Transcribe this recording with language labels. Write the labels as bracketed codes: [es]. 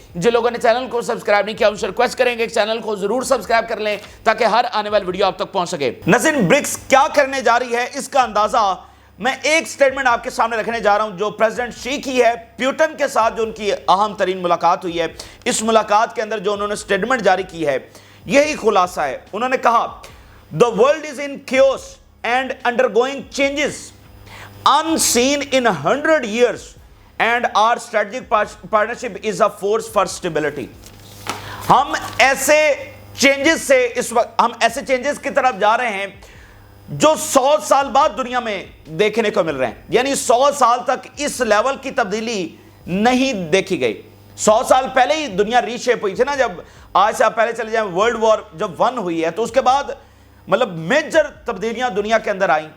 [hi] जिन लोगों ने चैनल को सब्सक्राइब नहीं किया उनसे रिक्वेस्ट करेंगे कि चैनल को जरूर सब्सक्राइब कर लें ताकि हर आने वाली वीडियो आप तक पहुंच सके। नाज़रीन, ब्रिक्स क्या करने जा रही है इसका अंदाजा मैं एक स्टेटमेंट आपके सामने रखने जा रहा हूं जो प्रेसिडेंट शी की है। प्यूटन के साथ जो उनकी अहम तरीन मुलाकात हुई है, इस मुलाकात के अंदर जो उन्होंने स्टेटमेंट जारी की है यही खुलासा है। उन्होंने कहा, [en] The world is in chaos and undergoing changes unseen in 100 years and our strategic partnership is a force for stability। [hi] हम ऐसे चेंजेस से इस वक्त हम ऐसे चेंजेस की तरफ जा रहे हैं जो 100 साल बाद दुनिया में देखने को मिल रहे हैं। यानी 100 साल तक इस लेवल की तब्दीली नहीं देखी गई। 100 साल पहले ही दुनिया रीशेप हुई थी ना, जब आज से आप पहले चले जाएं, वर्ल्ड वॉर जब 1 हुई है तो उसके बाद मतलब मेजर तब्दीलियां दुनिया के अंदर आई।